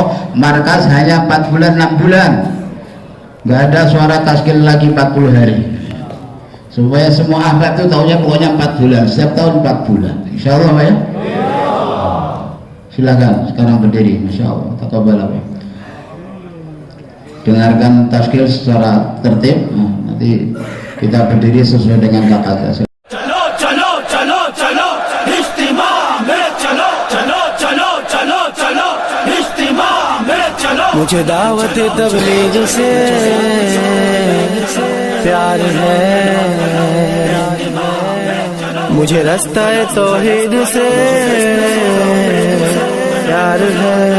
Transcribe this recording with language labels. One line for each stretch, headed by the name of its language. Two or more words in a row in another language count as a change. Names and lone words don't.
Indonesian: Markas hanya 4 bulan 6 bulan, nggak ada suara taskir lagi 40 hari, supaya semua ahbab itu tahunya pokoknya 4 bulan, setiap tahun 4 bulan,
Arabic: إن شاء الله
Indonesian: Pak ya. Silakan sekarang berdiri,
Arabic: ما شاء الله,
Indonesian: taqabbalallah. Dengarkan taskir secara tertib. Nah, nanti kita berdiri sesuai dengan kata-kata.
Hindi: चलो चलो चलो चलो इज्तिमा में चलो चलो चलो चलो चलो इज्तिमा में चलो। मुझे दावत तबलीग से प्यार है, मुझे रास्ता तौहीद से प्यार है।